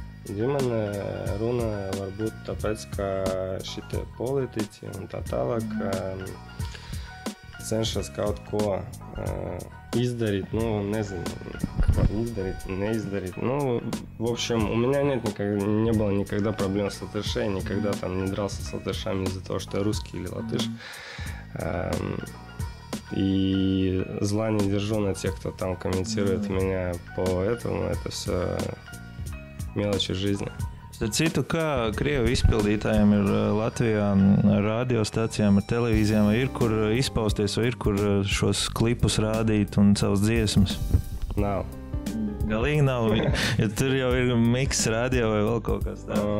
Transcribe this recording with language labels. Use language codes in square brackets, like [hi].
[lv] Ģimene runā varbūt tāpēc, ka šitie politiķi un tā tālāk cenšas kaut ko [ru] издарить, не знаю, издарить, не издарить. В общем, у меня не было никогда проблем с латышей, никогда там не дрался с латышами из-за того, что я русский или латыш. И зла не держу на тех, кто там комментирует меня по этому, это все мелочи жизни. [lv] Starp citu, kā krievu izpildītājiem ir Latvijā ar radiostacijām, ar televīzijām, vai ir kur izpausties, vai ir kur šos klipus rādīt un savas dziesmas? Nav. Galīgi nav, ja tur jau ir miks radio vai vēl kaut kas tā.